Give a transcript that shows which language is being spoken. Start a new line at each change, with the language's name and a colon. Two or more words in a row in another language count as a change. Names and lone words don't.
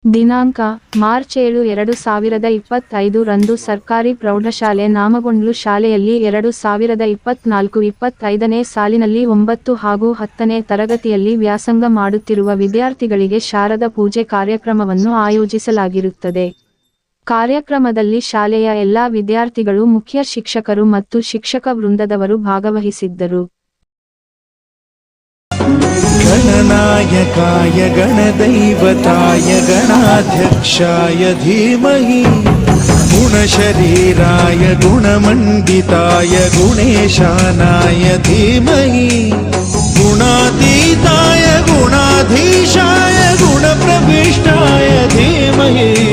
Kannada: ದಿನಾಂಕ ಮಾರ್ಚ್ 7, 2025 ರಂದು ಸರ್ಕಾರಿ ಪ್ರೌಢಶಾಲೆ ನಾಮಗೊಂಡ್ಲು ಶಾಲೆಯಲ್ಲಿ 2024-25ನೇ ಸಾಲಿನಲ್ಲಿ 9 ಹಾಗೂ 10ನೇ ತರಗತಿಯಲ್ಲಿ ವ್ಯಾಸಂಗ ಮಾಡುತ್ತಿರುವ ವಿದ್ಯಾರ್ಥಿಗಳಿಗೆ ಶಾರದಾ ಪೂಜೆ ಕಾರ್ಯಕ್ರಮವನ್ನು ಆಯೋಜಿಸಲಾಗಿರುತ್ತದೆ. ಕಾರ್ಯಕ್ರಮದಲ್ಲಿ ಶಾಲೆಯ ಎಲ್ಲಾ ವಿದ್ಯಾರ್ಥಿಗಳು, ಮುಖ್ಯ ಶಿಕ್ಷಕರು ಮತ್ತು ಶಿಕ್ಷಕ ವೃಂದದವರು ಭಾಗವಹಿಸಿದ್ದರು.
Sanskrit: गणनायकाय गणदैवताय गणाध्यक्षाय धीमहि गुणशरीराय गुणमण्डिताय गुणेशानाय धीमहि गुणातीताय गुणाधीशाय गुणप्रविष्टाय धीमहि